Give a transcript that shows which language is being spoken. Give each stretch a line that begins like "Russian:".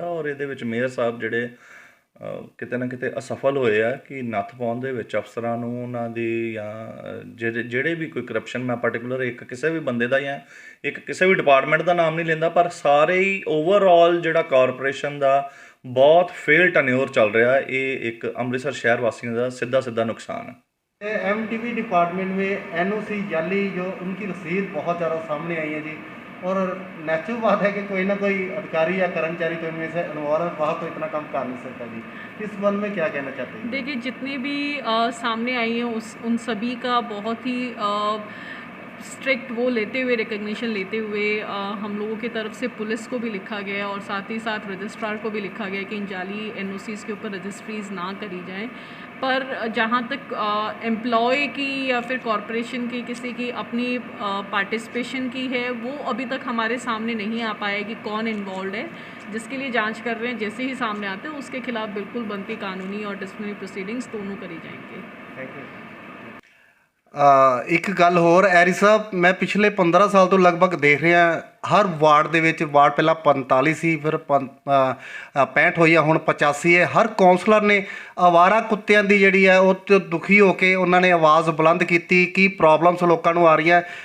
Punjabi: ਔਰ ਇਹਦੇ ਵਿੱਚ ਮੇਅਰ ਸਾਹਿਬ ਜਿਹੜੇ ਕਿਤੇ ਨਾ ਕਿਤੇ ਅਸਫਲ ਹੋਏ ਆ ਕਿ ਨੱਥ ਪਾਉਣ ਦੇ ਵਿੱਚ ਅਫਸਰਾਂ ਨੂੰ, ਉਹਨਾਂ ਦੀ, ਜਾਂ ਜਿਹੜੇ ਵੀ ਕੋਈ ਕਰਪਸ਼ਨ, ਮੈਂ ਪਰਟੀਕੂਲਰ ਇੱਕ ਕਿਸੇ ਵੀ ਬੰਦੇ ਦਾ ਜਾਂ ਇੱਕ ਕਿਸੇ ਵੀ ਡਿਪਾਰਟਮੈਂਟ ਦਾ ਨਾਮ ਨਹੀਂ ਲੈਂਦਾ, ਪਰ ਸਾਰੇ ਹੀ ਓਵਰਆਲ ਜਿਹੜਾ ਕਾਰਪੋਰੇਸ਼ਨ ਦਾ ਬਹੁਤ ਫੇਲ ਟਨਿਓਰ ਚੱਲ ਰਿਹਾ, ਇਹ ਇੱਕ ਅੰਮ੍ਰਿਤਸਰ ਸ਼ਹਿਰ ਵਾਸੀਆਂ ਦਾ ਸਿੱਧਾ ਨੁਕਸਾਨ है।
Hindi: एमटीबी डिपार्टमेंट में एनओसी जाली जो उनकी रसीद बहुत ज़्यादा सामने आई है जी, और नेचुरल बात है कि कोई ना कोई अधिकारी या कर्मचारी तो इनमें से इन्वॉल्व है, वहाँ तो इतना काम कर नहीं सकता जी। इस संबंध में क्या कहना चाहते हैं? देखिए, जितने भी सामने आई हैं उन सभी का बहुत ही स्ट्रिक्ट वो लेते हुए, रिकग्निशन लेते हुए हम लोगों की तरफ से पुलिस को भी लिखा गया है और साथ ही साथ रजिस्ट्रार को भी लिखा गया है कि इन जाली एनओसीज़ के ऊपर रजिस्ट्रीज़ ना करी जाएं। पर जहाँ तक एम्प्लॉय की या फिर कॉरपोरेशन की किसी की अपनी पार्टिसिपेशन की है, वो अभी तक हमारे सामने नहीं आ पाया है कि कौन इन्वॉल्व है, जिसके लिए जांच कर रहे हैं। जैसे ही सामने आते हैं उसके खिलाफ बिल्कुल बनती कानूनी और डिसिप्लिनरी प्रोसीडिंग्स दोनों करी जाएंगे।
English: Thank you.
Punjabi: ਇੱਕ ਗੱਲ ਹੋਰ ਐਰੀ ਸਾਹਿਬ, ਮੈਂ ਪਿਛਲੇ 15 ਸਾਲ ਤੋਂ ਲਗਭਗ ਦੇਖ ਰਿਹਾ ਹਰ ਵਾਰਡ ਦੇ ਵਿੱਚ, ਵਾਰਡ ਪਹਿਲਾਂ 45 ਸੀ, ਫਿਰ 65 ਹੋਈ ਆ, ਹੁਣ 85 ਹੈ। ਹਰ ਕੌਂਸਲਰ ਨੇ ਅਵਾਰਾ ਕੁੱਤਿਆਂ ਦੀ ਜਿਹੜੀ ਹੈ ਉਹ ਤੋਂ ਦੁਖੀ ਹੋ ਕੇ ਉਹਨਾਂ ਨੇ ਆਵਾਜ਼ ਬੁਲੰਦ ਕੀਤੀ ਕਿ ਪ੍ਰੋਬਲਮਸ ਲੋਕਾਂ ਨੂੰ ਆ ਰਹੀਆਂ।